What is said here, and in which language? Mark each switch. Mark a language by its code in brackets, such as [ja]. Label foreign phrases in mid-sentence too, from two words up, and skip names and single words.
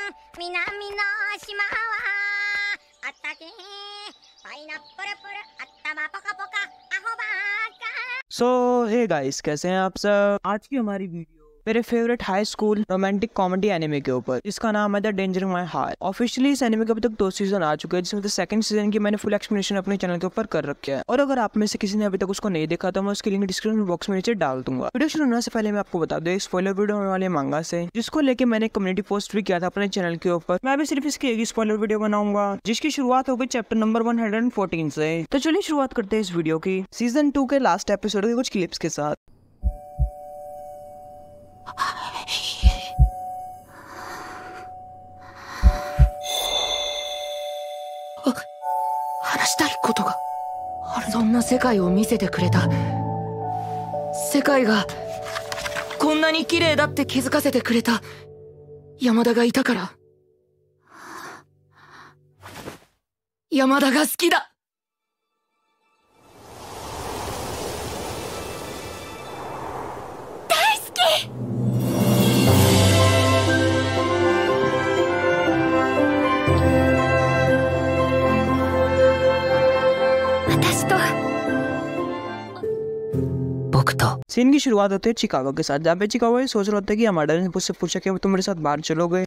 [ja] 南の島はあったけパイナップルプル頭ポカポカアホバーカ [en] So hey guys, [hi] कैसे हैं आप सब। आज की हमारी वीडियो मेरे [en] favorite high school romantic comedy anime [hi] के ऊपर, जिसका नाम है द डेंजर माय हार्ट। ऑफिशियली इस एनिमे के अभी तक 2 सीजन आ चुके हैं, जिसमें [en] second season [hi] की मैंने [en] full explanation [hi] अपने चैनल के ऊपर कर रखा है। और अगर आप में से किसी ने अभी तक उसको नहीं देखा तो मैं उसकी [en] link description box [hi] में नीचे डाल दूंगा। वीडियो शुरू होने से पहले मैं आपको बता दूं, एक [en] spoiler video [hi] होने वाले मांगा से, जिसको लेके मैंने [en] community post [hi] भी किया था अपने चैनल के ऊपर। मैं भी सिर्फ इसकी एक ही [en] spoiler video [hi] बनाऊंगा, जिसकी शुरुआत होगी [en] chapter number 114 [hi] से। तो चलिए शुरुआत करते हैं इस वीडियो की सीजन 2 के [en] last episode [hi] के कुछ क्लिप्स के साथ। [ja] 話したいことがある。そんな世界を見せてくれた。世界がこんなに綺麗だって気づかせてくれた山田がいたから。山田が好きだ。大好き。 [hi] सीन की शुरुआत होती है चिकागो के साथ, जहाँ पे चिकागो ये सोच रहा होता है कि हमारा ने मुझसे पूछा कि तुम मेरे साथ बाहर चलोगे।